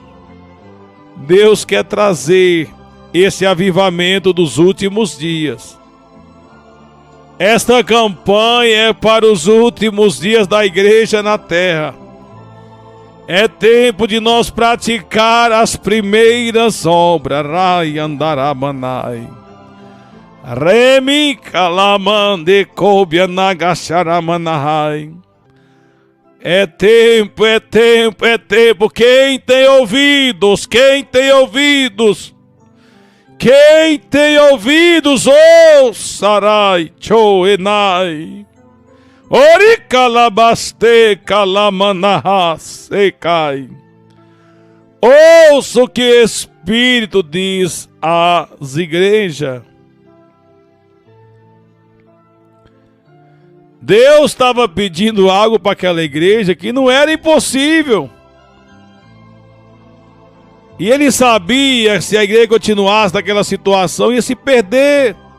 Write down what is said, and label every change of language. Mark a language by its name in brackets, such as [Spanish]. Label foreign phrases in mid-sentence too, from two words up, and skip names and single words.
[Portuguese] Deus quer trazer esse avivamento dos últimos dias. Esta campanha é para os últimos dias da igreja na terra. É tempo de nós praticar as primeiras obras. Rai andaramanai. Remi kalamande kobia nagasharamanai. É tempo, é tempo, é tempo. Quem tem ouvidos? Quem tem ouvidos? Quem tem ouvidos, ouçarai, choenai. Oricalabaste calamanaha secai. Ouça o que o Espírito diz às igrejas. Deus estava pedindo algo para aquela igreja que não era impossível. E ele sabia que se a igreja continuasse naquela situação, ia se perder.